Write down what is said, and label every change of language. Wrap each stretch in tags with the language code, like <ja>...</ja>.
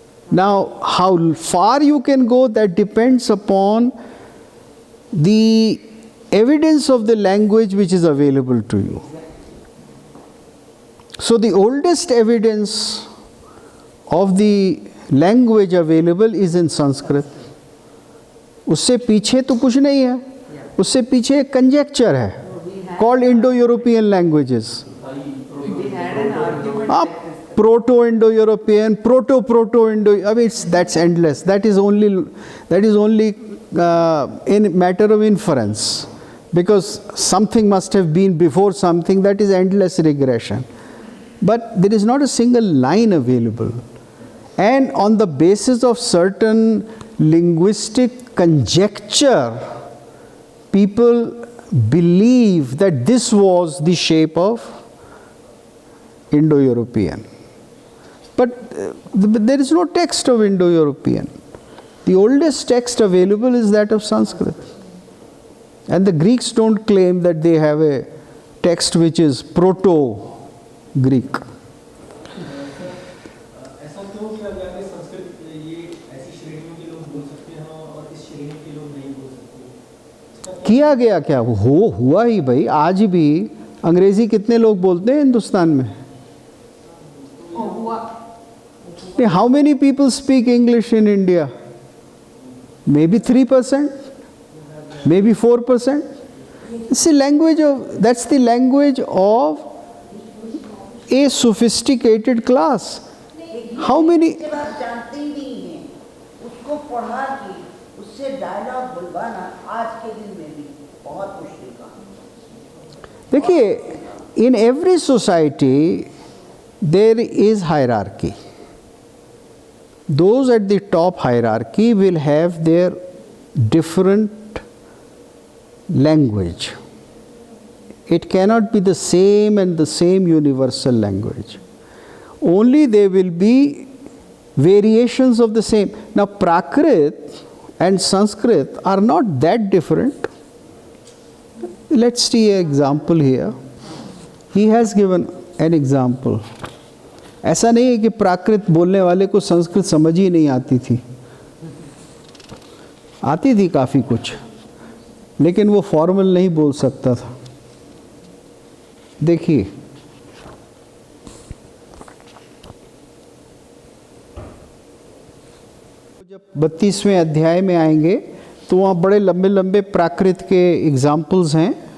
<en>Now, how far you can go, that depends upon the evidence of the language which is available to you. So the oldest evidence of the language available is in Sanskrit.</en> <hi>उससे पीछे तो कुछ नहीं है, उससे पीछे एक conjecture है</hi> <en>called Indo-European languages. We had an argument like this. Proto-Indo-European, Proto-Indo. I mean, that's endless. That is only in matter of inference, because something must have been before something. That is endless regression. But there is not a single line available. And on the basis of certain linguistic conjecture, people believe that this was the shape of Indo-European. But there is no text of Indo-European. The oldest text available is that of Sanskrit. And the Greeks don't claim that they have a text which is Proto-Greek.</en> <hi>ऐसा क्यों किया गया कि संस्कृत ये ऐसी श्रेणियों के लोग बोल सकते हैं और इस श्रेणी के लोग नहीं बोल सकते? किया गया क्या? हुआ ही भाई. आज भी अंग्रेजी कितने लोग बोलते हैं हिंदुस्तान में?</hi> <en>How many people speak English in India? Maybe 3%, maybe 4%. It's the language of, that's the language of a sophisticated class. How many?</en> <hi>जब आप जानते ही नहीं हैं, उसको पढ़ा के उससे डायलॉग बुलवाना आज के दिन में भी बहुत मुश्किल काम है।</hi> <en>देखिए, in every society there is hierarchy. Those at the top hierarchy will have their different language. It cannot be the same and the same universal language. Only there will be variations of the same. Now, Prakrit and Sanskrit are not that different. Let's see an example here. He has given an example.</en> <hi>ऐसा नहीं है कि प्राकृत बोलने वाले को संस्कृत समझ ही नहीं आती थी. आती थी काफ़ी कुछ, लेकिन वो फॉर्मल नहीं बोल सकता था. देखिए, जब 32वें अध्याय में आएंगे तो वहाँ बड़े लंबे लंबे प्राकृत के एग्जाम्पल्स हैं.</hi>